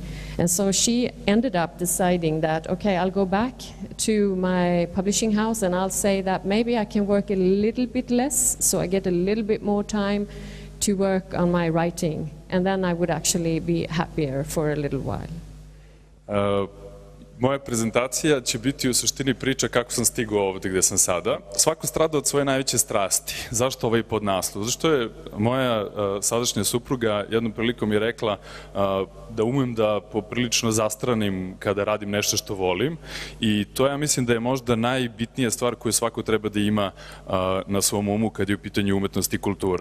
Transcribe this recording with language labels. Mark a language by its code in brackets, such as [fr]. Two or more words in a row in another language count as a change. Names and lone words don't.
[en] And so she ended up deciding that, okay, I'll go back to my publishing house and I'll say that maybe I can work a little bit less, so I get a little bit more time to work on my writing. And then I would actually be happier for a little while. [sr] Moja prezentacija će biti u suštini priča kako sam stigao ovde gde sam sada. Svako strada od svoje najveće strasti. Zašto ovaj podnaslov? Zašto je moja sadašnja supruga jednom prilikom je rekla da umem da poprilično zastranim kada radim nešto što volim i to ja mislim da je možda najbitnija stvar koju svako treba da ima na svom umu kad je u pitanju umetnosti i kultura.